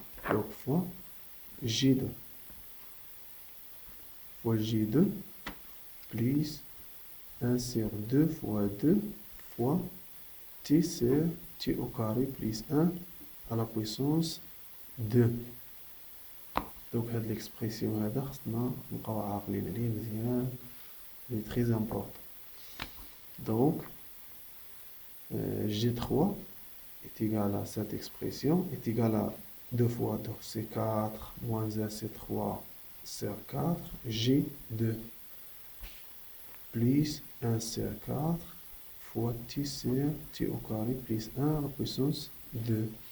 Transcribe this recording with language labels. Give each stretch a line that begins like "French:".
French: Donc fois J2 fois J2 plus 1 sur 2 fois 2 fois t sur t au carré plus 1 à la puissance 2.
Arabic: Donc هاد l'expression هذا خصنا نبقاو عاقلين عليه مزيان.
French: C'est très important. Donc, G3 est égal à cette expression, est égal à 2 fois 2, c'est 4, moins 1, c'est 3, c'est 4, G2, plus 1 sur 4, fois t sur t au carré, plus 1 à la puissance 2.